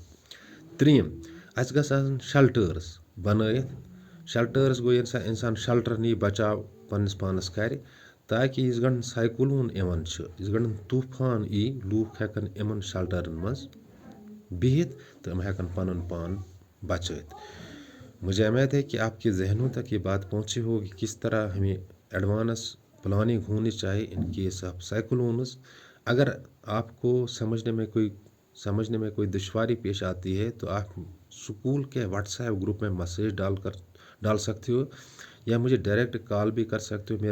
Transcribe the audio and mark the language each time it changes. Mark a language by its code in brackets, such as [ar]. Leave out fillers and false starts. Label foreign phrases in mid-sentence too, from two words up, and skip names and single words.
[ks] ترٛیٚیِم اَسہِ گژھِ آسٕنۍ شلٹٲرٕس بنٲیِتھ. شلٹٲرٕس گوٚو ییٚمہِ ساتہٕ اِنسان شلٹر نی بچاو پننس پانس کرِ تاکہِ یِژھ گنٛڈن سایکلون یِوان چھُ یِژھ گنٛڈن طوٗفان یی لوٗکھ ہٮ۪کن یِمن شلٹرن منٛز بِہِتھ تہٕ یِم ہٮ۪کن پنُن پان بچٲیِتھ. [ur] مجھے امید ہے کہ آپ کے ذہنوں تک یہ بات پہنچی ہوگی کس طرح ہمیں [en] advance planning [ur] ہونی چاہیے [en] in case of cyclones. [ur] اگر آپ کو سمجھنے میں کوئی دشواری پیش آتی ہے تو آپ اسکول کے واٹس ایپ گروپ میں میسیج ڈال سکتے ہو یا مجھے [en] direct call [ur] بھی کر سکتے ہو.